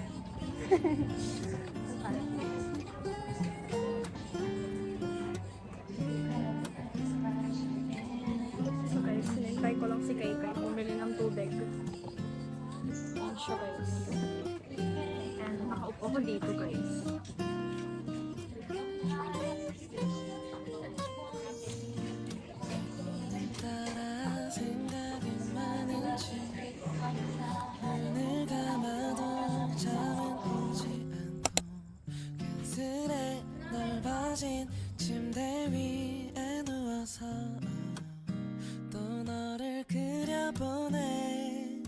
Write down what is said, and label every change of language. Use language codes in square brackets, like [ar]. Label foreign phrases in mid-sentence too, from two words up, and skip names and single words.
[en] So guys, [tl] sinintay ko lang si Kai bumili ng tubig. Ayan siya guys. And nakaupo ko dito guys. [ko] 따라 생각이 많은지 눈을 감아도 잠은 오지 않고 그슬에 넓어진 침대 위에 누워서 또 너를 그려보네.